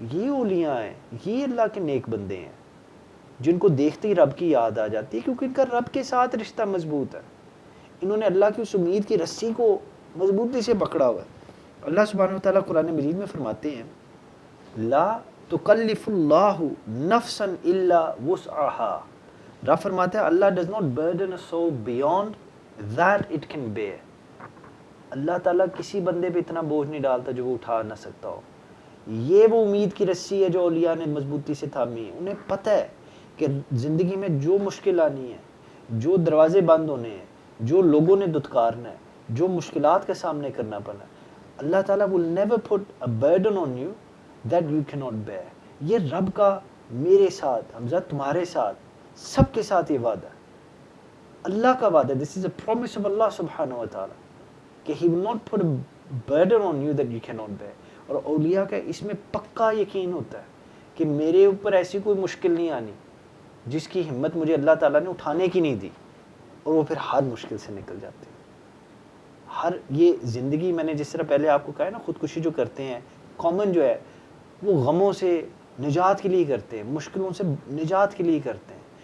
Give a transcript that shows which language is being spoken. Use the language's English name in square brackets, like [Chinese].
[Urdu] یہ اولیاء ہیں، یہ اللہ کے نیک بندے ہیں جن کو دیکھتے ہی رب کی یاد آ جاتی ہے، کیونکہ ان کا رب کے ساتھ رشتہ مضبوط ہے. انہوں نے اللہ کی اس امید کی رسی کو مضبوطی سے پکڑا ہوا ہے. اللہ سبحانہ وتعالیٰ قرآن مجید میں فرماتے ہیں [Arabic] لا تکلف اللہ نفسا الا وسعها. [Urdu] رب فرماتے ہیں [English] Allah does not burden a soul beyond that it can bear. [Urdu] اللہ تعالیٰ کسی بندے پہ اتنا بوجھ نہیں ڈالتا جو وہ اٹھا نہ سکتا ہو. یہ وہ امید کی رسی ہے جو اولیاء نے مضبوطی سے تھامی ہے. انہیں پتہ ہے کہ زندگی میں جو مشکل آنی ہے، جو دروازے بند ہونے ہیں، جو لوگوں نے دھتکارنا ہے، جو مشکلات کا سامنے کرنا پڑنا ہے، اللہ تعالیٰ [English] will never put a burden on you that you cannot bear. [Urdu] یہ رب کا میرے ساتھ، حمزہ تمہارے ساتھ، سب کے ساتھ یہ وعدہ ہے، اللہ کا وعدہ. [English] This is a promise of Allah subhanahu wa ta'ala کہ He will not put a burden on you that you cannot bear. [Urdu] اور اولیاء کا اس میں پکا یقین ہوتا ہے کہ میرے اوپر ایسی کوئی مشکل نہیں آنی جس کی ہمت مجھے اللہ تعالیٰ نے اٹھانے کی نہیں دی. اور وہ پھر ہر مشکل سے نکل جاتے ہیں. ہر یہ زندگی، میں نے جس طرح پہلے آپ کو کہا ہے نا، خودکشی جو کرتے ہیں کامن جو ہے وہ غموں سے نجات کے لیے کرتے ہیں، مشکلوں سے نجات کے لیے کرتے ہیں.